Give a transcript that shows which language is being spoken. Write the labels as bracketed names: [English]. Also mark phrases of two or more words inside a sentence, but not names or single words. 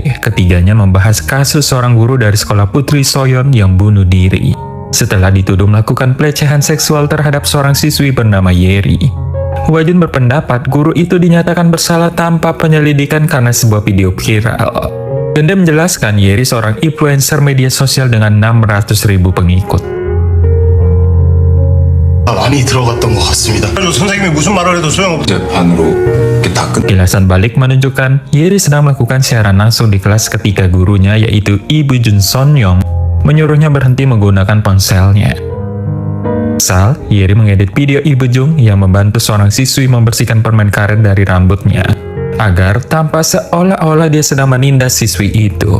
[Indonesian] Ketiganya membahas kasus seorang guru dari sekolah Putri Soyeon yang bunuh diri setelah dituduh melakukan pelecehan seksual terhadap seorang siswi bernama Yeri. Hwajin berpendapat guru itu dinyatakan bersalah tanpa penyelidikan karena sebuah video viral. Gende menjelaskan Yeri seorang influencer media sosial dengan 600.000 pengikut. [Korean] 많이 들어갔던 것 같습니다. 선생님이 무슨 말을 해도 소용없어요. 재판으로 이렇게 다 끝. [Indonesian] Kilasan balik menunjukkan Yeri sedang melakukan siaran langsung di kelas ketika gurunya, yaitu Ibu Jun Son-young, menyuruhnya berhenti menggunakan ponselnya. Sal, Yeri mengedit video Ibu Jung yang membantu seorang siswi membersihkan permen karet dari rambutnya, agar tampak seolah-olah dia sedang menindas siswi itu.